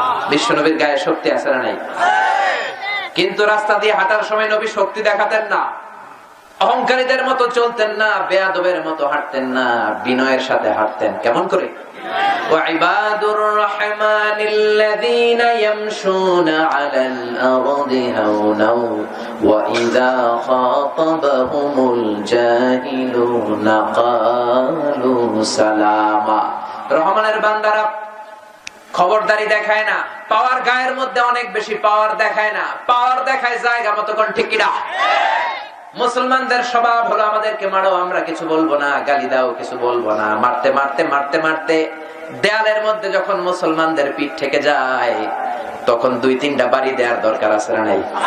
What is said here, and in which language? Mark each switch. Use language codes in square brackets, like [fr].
[bn] বিশ্বনবীর গায়ে শক্তি আছে না নাই? কিন্তু রাস্তা দিয়ে হাঁটার সময় নবী শক্তি দেখাতেন না, অহংকারীদের মতো চলতেন না, বেয়াদবের মতো হাঁটতেন না, বিনয়ের সাথে হাঁটতেন। কেমন করে? [ar] وعباد الرحمن الذين يمشون على الأرض هونا وإذا خاطبهم الجاهلون قالوا سلاما। [bn] রহমানের বান্দারা খবরদারি দেখায় না, পাওয়ার গায়ের মধ্যে অনেক বেশি পাওয়ার দেখায় না, পাওয়ার দেখায় জায়গা মতো। কোন ঠিক কিনা? মুসলমানদের স্বভাব হলো আমাদেরকে মারো, আমরা কিছু বলবো না, গালি দাও, কিছু বলবো না। মারতে মারতে মারতে মারতে দেয়ালের মধ্যে যখন মুসলমানদের পিঠ থেকে যায়, তখন 2-3টা বাড়ি দেওয়ার দরকার আছে না নাই?